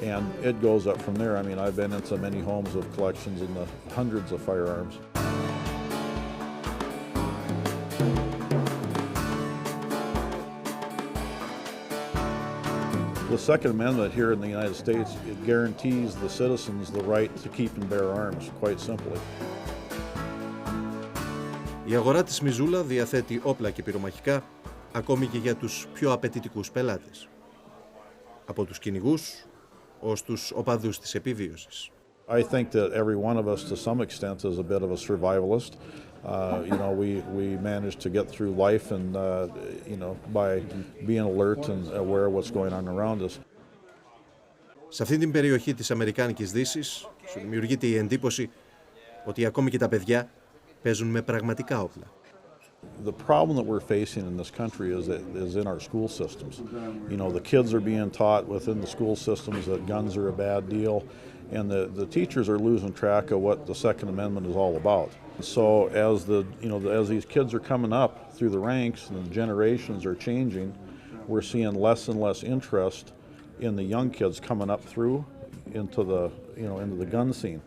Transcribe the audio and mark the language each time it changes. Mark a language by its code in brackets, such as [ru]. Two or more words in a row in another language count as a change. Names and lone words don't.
[en] And it goes up from there. I mean, I've been into many homes with collections in the hundreds of firearms. The Second Amendment here in the United States, it guarantees the citizens the right to keep and bear arms, quite simply. [el] Η αγορά της Μιζούλα διαθέτει όπλα και πυρομαχικά ακόμη και για τους πιο απαιτητικούς πελάτες. Από τους κυνηγούς ως τους οπαδούς της επιβίωσης. [en] I think that every one of us to some extent is a bit of a survivalist. You know, we manage to get through life and, you know, by being alert and aware of what's going on around us. [el] Σε αυτή την περιοχή της Αμερικάνικης Δύσης σου δημιουργείται η εντύπωση ότι ακόμη και τα παιδιά παίζουν με πραγματικά όπλα. [en] The problem that we're facing in this country is in our school systems. You know, the kids are being taught within the school systems that guns are a bad deal, and the teachers are losing track of what the Second Amendment is all about. So as these kids are coming up through the ranks and the generations are changing, we're seeing less and less interest in the young kids coming up through into the gun scene.